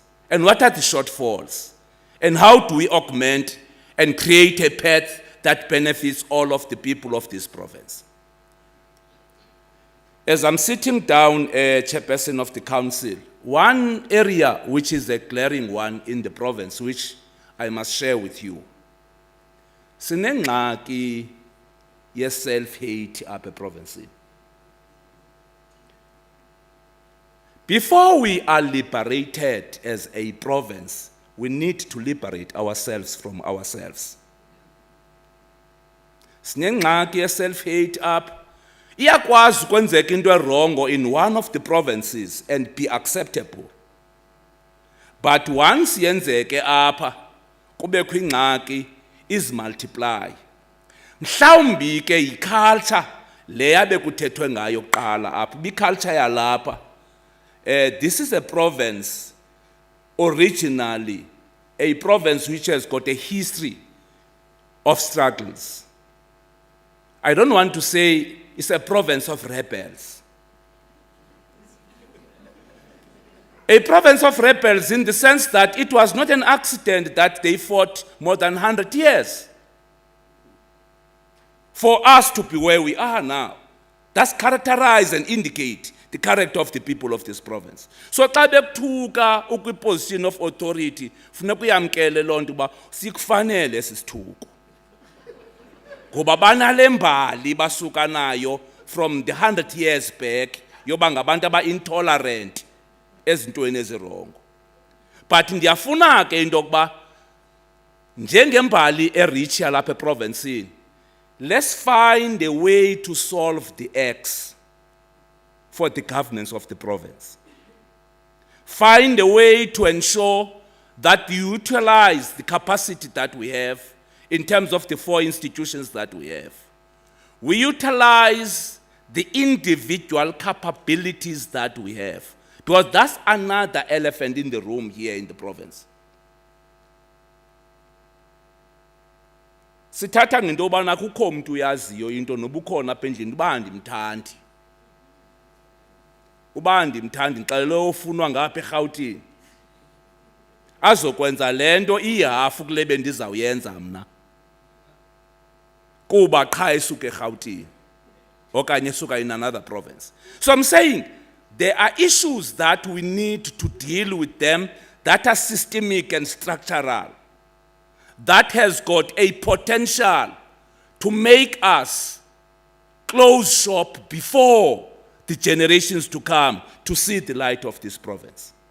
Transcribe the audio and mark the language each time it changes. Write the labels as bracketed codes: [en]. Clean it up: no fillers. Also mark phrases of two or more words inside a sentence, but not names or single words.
[en] And what are the shortfalls? And how do we augment and create a path that benefits all of the people of this province? As I'm sitting down, chairperson of the council, one area which is a glaring one in the province, which I must share with you, [xh] sinengxaki ye-self-hate apha eprovinsini. [en] Before we are liberated as a province, we need to liberate ourselves from ourselves. [xh] Sinengxaki ye-self-hate apha. Iyakwazi ukwenzeka into [en] wrong in one of the provinces and be acceptable. But once [xh] yenzeke apha, kubekho ingxaki, [en] is multiply. [xh] Mhlawumbi ke yi-culture le yabe kuthethwe ngayo kuqala apha, bi-culture yalapha. [en] This is a province, originally, a province which has got a history of struggles. I don't want to say it's a province of rebels. A province of rebels in the sense that it was not an accident that they fought more than 100 years for us to be where we are now. That's characterize and indicate the character of the people of this province. [xh] So xa bekuthuka ukwi-position [en] of authority, [xh] funeka uyamkele loo nto uba sikufanele esi sithuko. Ngoba banale mbali basuka nayo [en] from the 100 years back [xh] yoba ngabantu aba-intolerant ezintweni ezirongo. But ndiyafuna ke into yokuba njengembali erich yalapha eprovinsini, [en] let's find a way to solve the X for the governance of the province. Find a way to ensure that you utilize the capacity that we have in terms of the 4 institutions that we have. We utilize the individual capabilities that we have, because that's another elephant in the room here in the province. [xh] Sithatha ngento yobana kukho umuntu uyaziyo into nobukhona apha endlini uba andimthandi. Uba andimthandi ngixelele ofunwa ngapha eRhawutini. Azokwenza lento ihafu kule bendizawuyenza mna. Kuba qha esuka eRhawutini. okanye suka [en] in another province. So I'm saying there are issues that we need to deal with them that are systemic and structural, that has got a potential to make us close shop before the generations to come to see the light of this province.